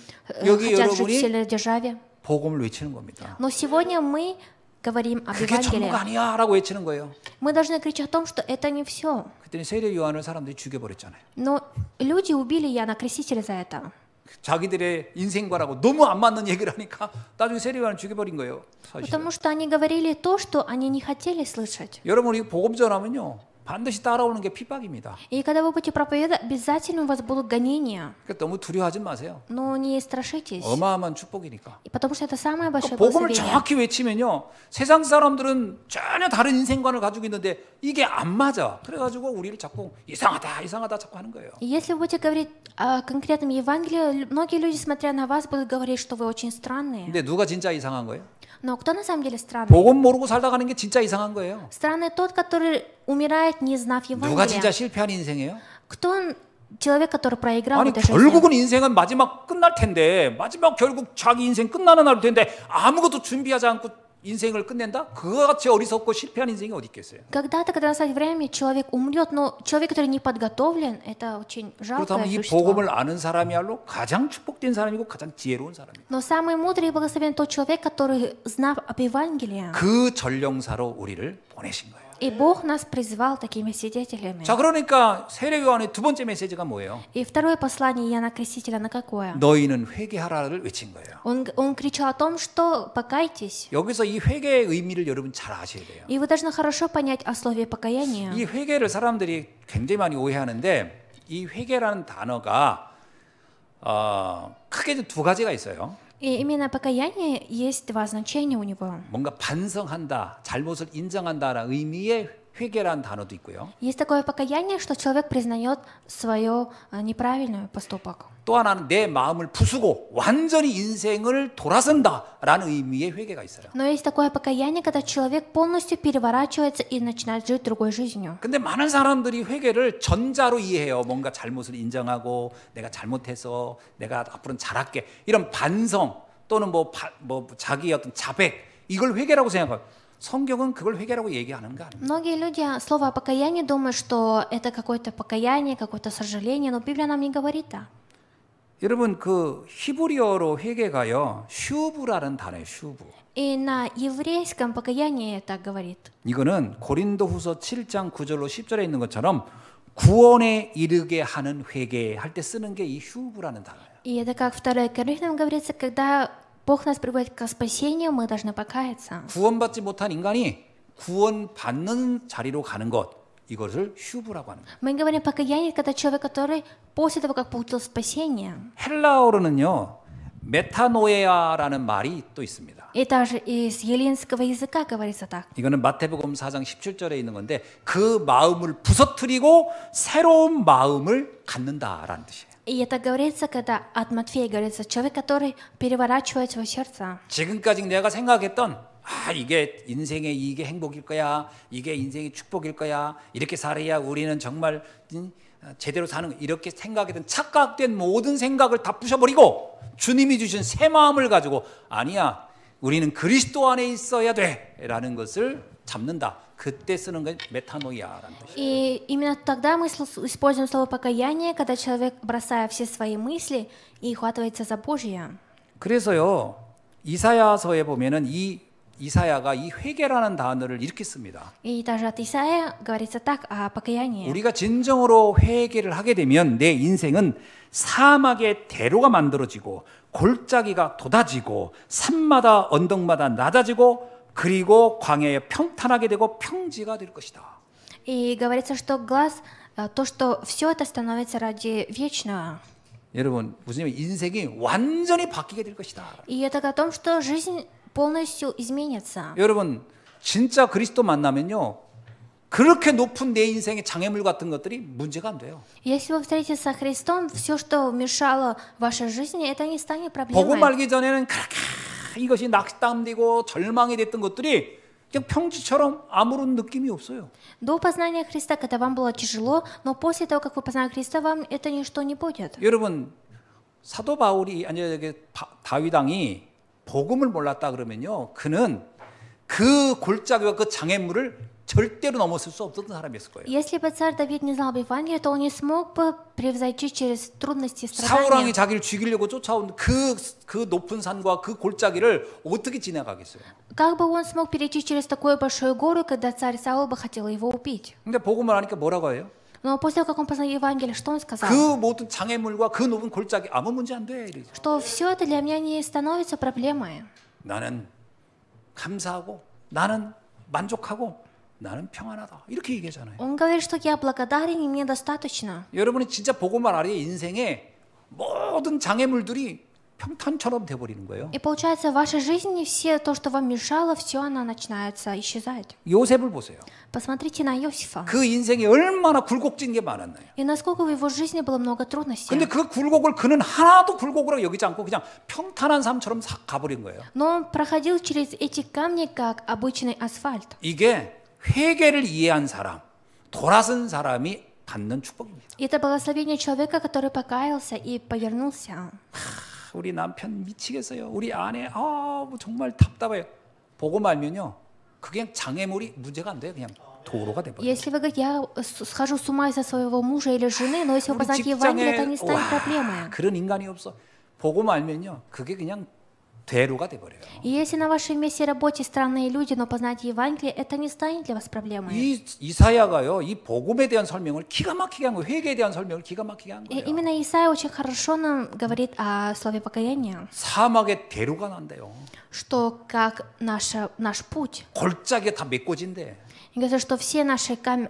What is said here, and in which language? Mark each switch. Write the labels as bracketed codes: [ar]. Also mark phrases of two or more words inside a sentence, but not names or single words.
[ko] 여기 [ru] хотят жить в [ko] 여러분이 [ru] сильной державе. [ko] 복음을 외치는 겁니다. [ru] Но сегодня мы говорим об [ko] 그게 전부가 [ru] Евангелии. [ko] 아니야라고 외치는 거예요. [ru] Мы должны кричать о том, что это не все. [ko] 그때는 세례 요한을 사람들이 죽여버렸잖아요. [ru] Но люди убили Иоанна Крестителя за это. [ko] 자기들의 인생과라고 너무 안 맞는 얘기를 하니까 나중에 세례 요한을 죽여버린 거예요. 사실. [ru] Потому что они говорили то, что они не хотели слышать. [ko] 여러분 이 복음 전하면요 반드시 따라오는 게 핍박입니다. [ru] И когда вы будете проповедовать, обязательно у вас будут гонения. [ko] 그러니까 너무 두려워하지 마세요. [ru] Но не страшитесь. [ko] 어마어마한 축복이니까. [ru] И потому что это самое большое [ko] 복음을 [ru] благословение. [ko] 정확히 외치면요 세상 사람들은 전혀 다른 인생관을 가지고 있는데 이게 안 맞아. 그래가지고 우리를 자꾸 이상하다 자꾸 하는 거예요. [ru] И если вы будете говорить о конкретном Евангелии, многие люди, смотря на вас, будут говорить, что вы очень странные. [ko] 근데 누가 진짜 이상한 거예요? [ru] Но кто на самом деле странный? [ko] 복음 모르고 살다 가는 게 진짜 이상한 거예요. [ru] Странный тот, который умирает, не знав [ko] 누가 진짜 [ru] Евангелия. [ko] 실패한 인생이에요? [ru] Кто человек, который проиграл в [ko] 아니 [ru] этой жизни? [ko] 결국은 인생은 마지막 끝날 텐데 마지막 결국 자기 인생 끝나는 날일 텐데 아무것도 준비하지 않고 인생을 끝낸다? 그거 같이 어리석고 실패한 인생이 어디 있겠어요? [ru] Когда-то, когда настать время, человек умрет, но человек, который не подготовлен, это очень жалкое [ko] 그렇다면 이 [ru] существо. [ko] 복음을 아는 사람이야말로 가장 축복된 사람이고 가장 지혜로운 사람이에요. [ru] Но самый мудрый и благословен тот человек, который, знав об Евангелии, [ko] 그 전령사로 우리를 보내신 거예요. [ru] и Бог нас призвал такими свидетелями. [ko] 자, 그러니까 세례요한의 두 번째 메시지가 뭐예요? [ru] И второе послание Иоанна Крестителя на какое? [ko] 너희는 회개하라를 외친 거예요. [ru] Он кричал о том, что покайтесь. [ko] 여기서 이 회개의 의미를 여러분 잘 아셔야 돼요. [ru] И вы должны хорошо понять о слове покаяние. [ko] 이 회개를 사람들이 굉장히 많이 오해하는데 이 회개라는 단어가 크게 두 가지가 있어요. [ru] И именно покаяние есть два значения у него. [ko] 뭔가 반성한다, 잘못을 인정한다라는 의미의 회개라는 단어도 있고요. [ru] Есть такое покаяние, что человек признает свою неправильный поступок. [ko] 또 하나는 내 마음을 부수고 완전히 인생을 돌아선다라는 의미의 회개가 있어요. [ru] Но есть такое покаяние, когда человек полностью переворачивается и начинает жить другой жизнью. [ko] 근데 많은 사람들이 회개를 전자로 이해해요. 뭔가 잘못을 인정하고 내가 잘못해서 내가 앞으로는 잘할게. 이런 반성 또는 뭐 자기의 어떤 자백 이걸 회개라고 생각해요. 성경은 그걸 회개라고 얘기하는 거 아닙니다. [ru] Многие люди слово покаяние думают, что это какое-то покаяние, какое-то сожаление, но Библия нам не говорит так. [ko] 여러분 그 히브리어로 회개가요. 슈브라는 단어예요. 슈브. [ru] И на еврейском покаяние так говорит. [ko] 이거는 고린도후서 7장 9절로 10절에 있는 것처럼 구원에 이르게 하는 회개할 때 쓰는 게 이 슈브라는 단어예요. [ru] И это как 2 Коринфянам говорится, когда Бог нас приводит к спасению, мы должны покаяться. [ko] 구원받지 못한 인간이 구원받는 자리로 가는 것 이것을 슈브라고 하는 거예요. [ru] Мы говорим покаяние, когда человек, который после того, как получил спасение, [ko] 헬라어로는요. 메타노에아라는 말이 또 있습니다. [ru] и также из еллинского языка говорится так. [ko] 이거는 마태복음 4장 17절에 있는 건데 그 마음을 부서뜨리고 새로운 마음을 갖는다라는 뜻이에요. [ru] И это говорится, когда от Матфея говорится, человек, который переворачивает свое сердце. [ko] 지금까지 내가 생각했던 이게 인생의 이게 행복일 거야. 이게 인생의 축복일 거야. 이렇게 살아야 우리는 정말 제대로 사는 거야. 이렇게 생각했던 착각된 모든 생각을 다 부셔버리고 주님이 주신 새 마음을 가지고 아니야. 우리는 그리스도 안에 있어야 돼라는 것을 잡는다. 그때 쓰는 건 메타노이아라는 뜻이에요. [ru] И именно тогда мы используем слово покаяние, когда человек, бросая все свои мысли, и ухватывается за Божье. [ko] 그래서요. 이사야서에 보면은 이 이사야가 이 회개라는 단어를 이렇게 씁니다. [ru] И даже от Исаия говорится так о покаянии. [ko] 우리가 진정으로 회개를 하게 되면 내 인생은 사막의 대로가 만들어지고 골짜기가 돋아지고 산마다 언덕마다 낮아지고 그리고 광야에 평탄하게 되고 평지가 될 것이다. [ru] И говорится, что то, что все это становится ради вечного. [ko] 여러분 무슨 인생이 완전히 바뀌게 될 것이다. [ru] И это о том, что жизнь полностью изменится. [ko] 여러분 진짜 그리스도 만나면요. 그렇게 높은 내 인생의 장애물 같은 것들이 문제가 안 돼요. [ru] Если вы встретитесь со Христом, все, что мешало вашей жизни, это не станет [ko] 복음 [ru] проблемой. [ko] 알기 전에는 그렇게 이것이 낙담되고 절망이 됐던 것들이 그냥 평지처럼 아무런 느낌이 없어요. [ru] До познания Христа, когда вам было тяжело, но после того, как вы познали Христа, вам это ничто не будет. [ko] 여러분 사도 바울이 다윗 왕이 복음을 몰랐다 그러면요, 그는 그 골짜기와 그 장애물을 절대로 넘어설 수 없었던 사람이었을 거예요. [ru] Если бы царь Давид не знал об Евангелии, то он не смог бы превзойти через трудности и [ko] 사울 왕이 [ru] страдания. [ko] 자기를 죽이려고 쫓아온 그 높은 산과 그 골짜기를 어떻게 지나가겠어요? [ru] Как бы он смог перейти через такую большую гору, когда царь Саул бы хотел его убить? [ko] 근데 복음을 하니까 뭐라고 해요? [ru] Но после того, как он познал Евангелие, что он сказал? [ko] 그 모든 장애물과 그 높은 골짜기 아무 문제 안 돼. 이러죠. [ru] Что все это для меня не становится проблемой. [ko] 나는 감사하고 나는 만족하고 나는 평안하다. 이렇게 얘기하잖아요. [ru] Он говорит, что я благодарен и мне достаточно. [ko] 여러분이 진짜 복음을 알아야 인생의 모든 장애물들이 평탄처럼 돼버리는 거예요. [ru] И получается, в вашей жизни все то, что вам мешало, все оно начинается исчезать. [ko] 요셉을 보세요. [ru] Посмотрите на Иосифа. [ko] 그 인생이 얼마나 굴곡진 게 많았나요? [ru] И насколько в его жизни было много трудностей. [ko] 근데 그 굴곡을 그는 하나도 굴곡으로 여기지 않고 그냥 평탄한 삶처럼 싹 가버린 거예요. [ru] Но он проходил через эти камни, как обычный асфальт. [ko] 이게 회개를 이해한 사람, 돌아선 사람이 받는 축복입니다. [ru] Это благословение человека, который покаялся и повернулся. [ko] 우리 남편 미치겠어요. 우리 아내 뭐 정말 답답해요. 보고 말면요. 그게 장애물이 문제가 안 돼요. 그냥 도로가 돼 버려요. [ru] Если вы говорите, я схожу с ума из-за своего мужа или жены, но если вы познаете Евангелие, это не станет проблемой. [ko] 그런 인간이 없어. 보고 말면요. 그게 그냥 대로가 돼 버려요. [ru] И если на вашем месте работе странные люди, но познаете Евангелие, это не станет для вас проблемой. [ko] 이 이사야가요. 이 복음에 대한 설명을 기가 막히게 한 거예요. 회개에 대한 설명을 기가 막히게 한 [ru] И [ko] 거예요. [ru] именно Исаия очень хорошо нам говорит о слове покаяния, [ko] 사막에 대로가 난대요. [ru] что как наш путь. [ko] 골짜기가 다 메꿔진대. [ru] И говорится, что все наши камни,